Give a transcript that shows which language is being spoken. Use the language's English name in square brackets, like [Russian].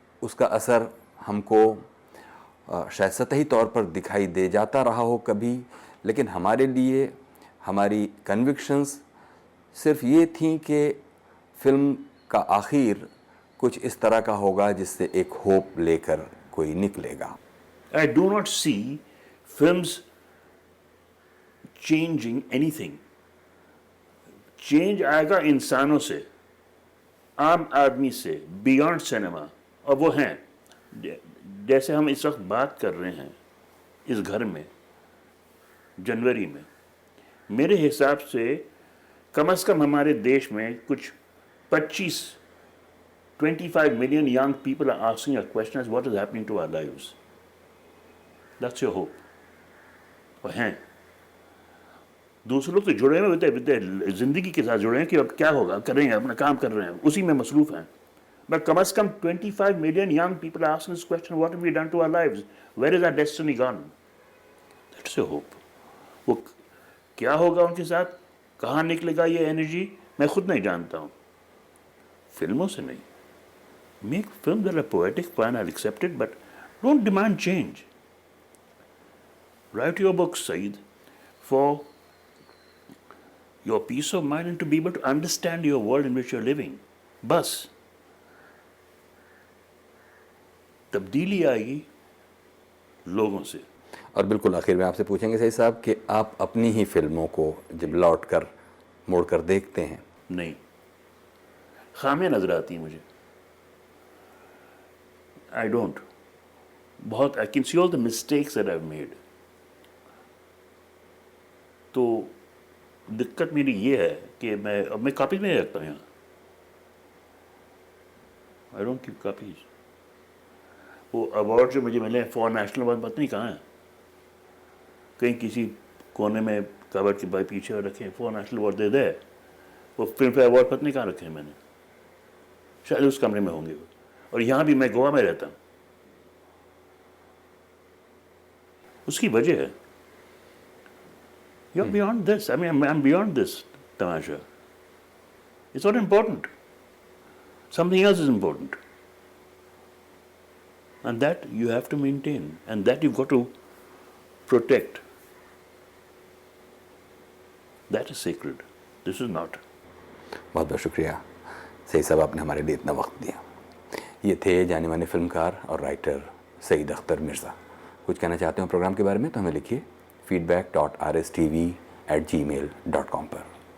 [Urdu] اس کا اثر ہم کو شاید سطحی طور پر دکھائی دے جاتا رہا ہو کبھی، لیکن ہمارے لیے ہماری کنوکشنز صرف یہ تھیں کہ فلم کا آخر کچھ اس طرح کا ہوگا جس سے ایک ہوپ لے کر کوئی نکلے گا. [English] I do not see films changing anything. [Urdu] Change آئے گا انسانوں سے، عام آدمی سے، [English] Beyond cinema. [Urdu] اور وہ ہیں جیسے ہم اس وقت بات کر رہے ہیں اس گھر میں جنوری میں. میرے حساب سے کم از کم ہمارے دیش میں کچھ [English] 25 million young people are asking a question as what is happening to our lives. That's your hope. [Urdu] اور ہیں دوسرے لوگ تو جڑے ہوئے زندگی کے ساتھ جڑے ہیں کہ اب کیا ہوگا، کریں گے، اپنا کام کر رہے ہیں، اسی میں مصروف ہیں. [English] But [Urdu] come is come [English] 25 million young people are asking this question, what have we done to our lives? Where is our destiny gone? That's your hope. [Urdu] وہ کیا ہوگا ان کے ساتھ، کہاں نکلے گا یہ انرجی؟ میں خود نہیں جانتا ہوں, فلموں سے نہیں. [English] Make films that are poetic, fine, I'll accept it, but don't demand change. Write your books, Saeed, for your peace of mind and to be able to understand your world in which you're living. [Urdu] بس تبدیلی آئے گی لوگوں سے. اور بالکل آخر میں آپ سے پوچھیں گے سعید صاحب کہ آپ اپنی ہی فلموں کو جب لوٹ کر موڑ کر دیکھتے ہیں, نہیں, خامیاں نظر آتی ہیں مجھے. [English] I don't. بہت I can see all the mistakes that I've made. [Urdu] تو دقت میری یہ ہے کہ میں کاپیز میں رکھتا ہوں یہاں. [English] I don't keep copies. [Urdu] وہ ایوارڈ جو مجھے ملے ہیں فار نیشنل ایوارڈ پتہ نہیں کہاں ہیں, کہیں کسی کونے میں کبر کے بائی پیچھے رکھے ہیں, فار نیشنل ایوارڈ دے دے. وہ فلم فیئر ایوارڈ پتہ نہیں کہاں رکھے ہیں میں نے, شاید اس کمرے میں ہوں گے. اور یہاں بھی میں گوا میں رہتا ہوں. اس کی وجہ ہے [English] you're beyond this. I mean, I'm beyond this tamasha. It's not important. Something else is important. And that you have to maintain. And that you've got to protect. That is sacred. This is not. [Urdu] بہت بہت شکریہ سعید صاحب, آپ نے ہمارے لیے اتنا وقت دیا. یہ تھے جانے مانے فلمکار اور رائٹر سعید اختر مرزا. کچھ کہنا چاہتے ہوں پروگرام کے بارے میں تو ہمیں لکھیے feedback.rstv@gmail.com پر.